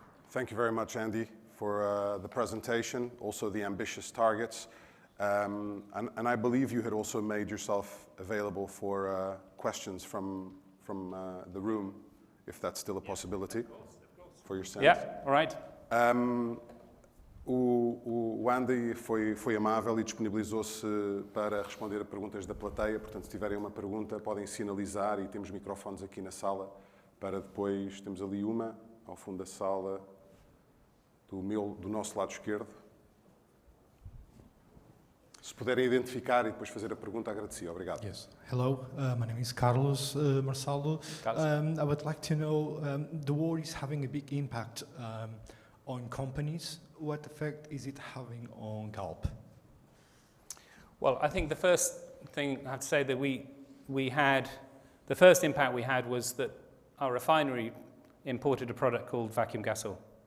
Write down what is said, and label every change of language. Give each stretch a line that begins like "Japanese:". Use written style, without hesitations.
English: Thank you very much, Andy, for the presentation, also the ambitious targets. And I believe you had also made yourself available for questions from the room, if that's still a possibility. Of course. For your sense. Yeah, all right.
Portuguese: O Andy foi amável e disponibilizou-se para responder a perguntas da plateia. Portanto, se tiverem uma pergunta, podem sinalizar e temos microfones aqui na sala para depois. Temos ali uma, ao fundo da sala, do nosso lado esquerdo. Se puderem identificar e depois fazer a pergunta, agradecia. Obrigado.
English: Yes. Hello, my name is Carlos Marçalo. I would like to know, the war is having a big impact on companies. What effect is it having on Galp? Well, I think the first thing I have to say that we had, the first impact we had was that our refinery imported a product called vacuum gas oil.